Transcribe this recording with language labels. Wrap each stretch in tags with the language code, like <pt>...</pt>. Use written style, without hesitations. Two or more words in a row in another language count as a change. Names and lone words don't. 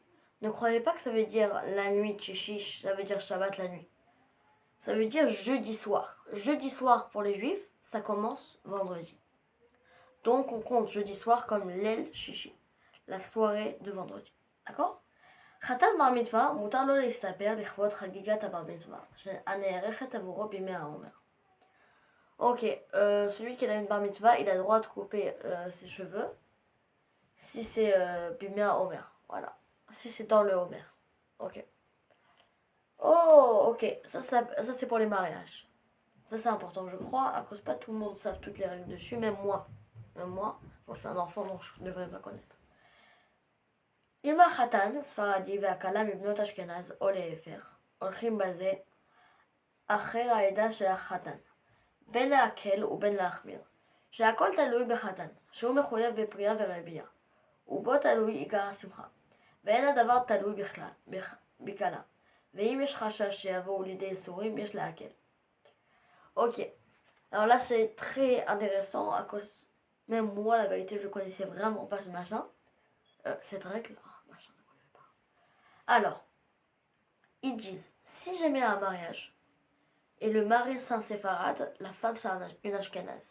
<fr>Ne croyez pas que ça veut dire la nuit de Chichi, ça veut dire Shabbat la nuit. Ça veut dire jeudi soir. Jeudi soir pour les juifs, ça commence vendredi. Donc on compte jeudi soir comme l'El Chichi, la soirée de vendredi. D'accord?</fr> <he>חתן בר מצווה, מותר לו להסתפר לכבוד חגיגת הבר מצווה, הנערכת עבורו בימי העומר.</he> <fr>Ok, celui qui a une</fr> <he>בר מצווה,</he> <fr>il a le droit de couper ses cheveux si c'est bimé à Homer. Voilà. Si c'est dans le Homer. Ok. Oh, ok. Ça c'est pour les mariages. Ça c'est important, je crois, à cause pas tout le monde savent toutes les règles dessus, même moi. Bon, je suis un enfant, donc je ne devrais pas connaître.</fr> <he>אם החתן, ספרדי, והכלה מבנות אשכנז או להפך, הולכים בזה אחר העדה של החתן. בין להקל ובין להחמיר, שהכל תלוי בחתן, שהוא מחויב בפרייה ורבייה, ובו תלוי עיקר השמחה, ואין הדבר תלוי בכלה, ואם יש חשש שיבואו לידי איסורים, יש להקל.</he> <fr>Ok, alors là c'est très intéressant, à cause, même moi la vérité je connaissais vraiment pas ce machin, cette règle, machin, je ne connais pas. Alors, ils disent, si jamais un mariage, et le mari c'est un séfarade, la femme c'est une ashkénaze.</fr>